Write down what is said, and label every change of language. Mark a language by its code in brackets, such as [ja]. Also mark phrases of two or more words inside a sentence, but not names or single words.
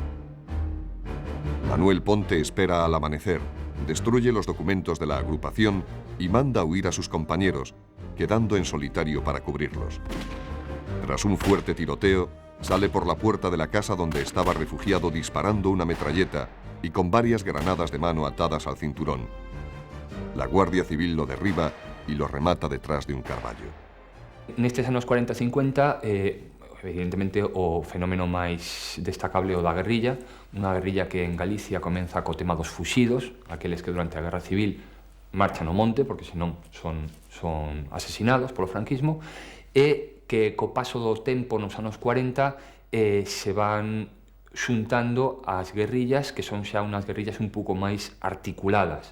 [es] Manuel Ponte espera al amanecer, destruye los documentos de la agrupación y manda huir a sus compañeros, quedando en solitario para cubrirlos. Tras un fuerte tiroteo, sale por la puerta de la casa donde estaba refugiado disparando una metralleta y con varias granadas de mano atadas al cinturón. La Guardia Civil lo derriba y lo remata detrás de un carballo. [gl] Nestes anos 40-50, evidentemente, o fenómeno máis destacable o da guerrilla, unha guerrilla que en Galicia comeza co tema dos fuxidos, aqueles que durante a Guerra Civil marchan ao monte, porque senón son asesinados polo franquismo, e que co paso do tempo nos anos 40 se van xuntando as guerrillas, que son xa unhas guerrillas un pouco máis articuladas.